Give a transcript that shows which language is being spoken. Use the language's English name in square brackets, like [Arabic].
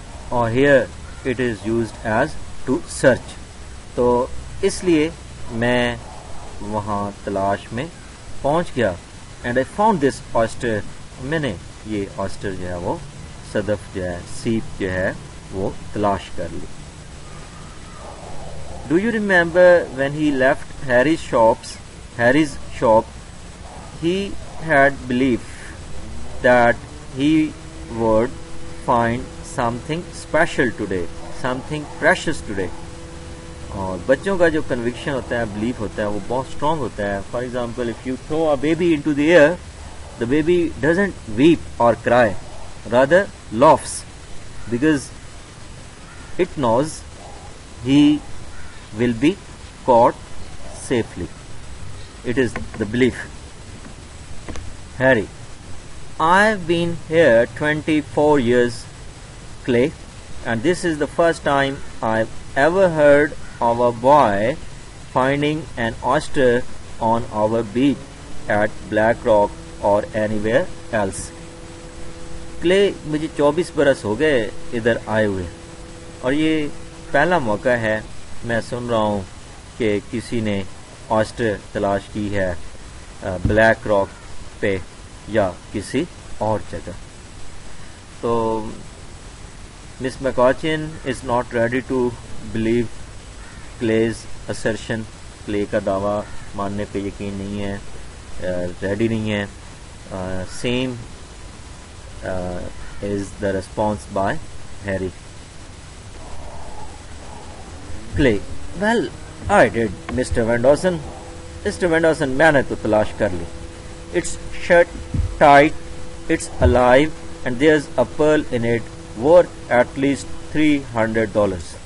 [English] Or here it is used as to search. [Urdu] تو اس لیے میں وہاں تلاش میں پہنچ گیا. [English] And I found this oyster. [Urdu] میں نے یہ oyster جو ہے وہ صدف جو ہے سیپ جو ہے وہ تلاش کر لی. [English] Do you remember when he left Harry's shop, he had believed that he would find something special today, something precious today. [Urdu] اور بچوں کا جو کنوکشن ہوتا ہے, بلیف ہوتا ہے, وہ بہت اسٹرانگ ہوتا ہے. [English] For example, if you throw a baby into the air, the baby doesn't weep or cry, rather laughs, because it knows he will be caught safely. It is the belief. Harry: I've been here 24 years, Clay, and this is the first time I've ever heard of a boy finding an oyster on our beach at Black Rock or anywhere else. [Urdu] Clay, مجھے 24 برس ہو گئے ادھر آئے ہوئے, اور یہ پہلا موقع ہے میں سن رہا ہوں کہ کسی نے آسٹر تلاش کی ہے بلیک راک پہ یا کسی اور جگہ. [English] تو Miss McEachin is not ready to believe Clay's assertion. [Urdu] Clay کا دعویٰ ماننے پہ یقین نہیں ہے, ریڈی نہیں ہے. [English] Same is the response by Harry. [Urdu] Clay: [English] well I did [Urdu] mister وینڈوسن. Mister وینڈوسن, میں نے تو تلاش کر لی. [English] It's shut tight, it's alive, and there's a pearl in it worth at least $300.